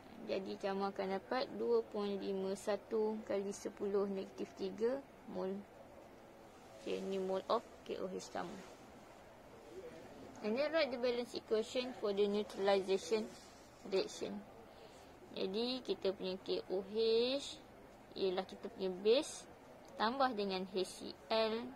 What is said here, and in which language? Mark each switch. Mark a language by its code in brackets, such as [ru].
[ms] Jadi kamu akan dapat 2.51 kali 10 negatif 3 mol. Okay, ni mol of KOH kamu. [en] And then write the balance equation for the neutralization reaction. [ms] Jadi kita punya KOH ialah kita punya base tambah dengan HCl.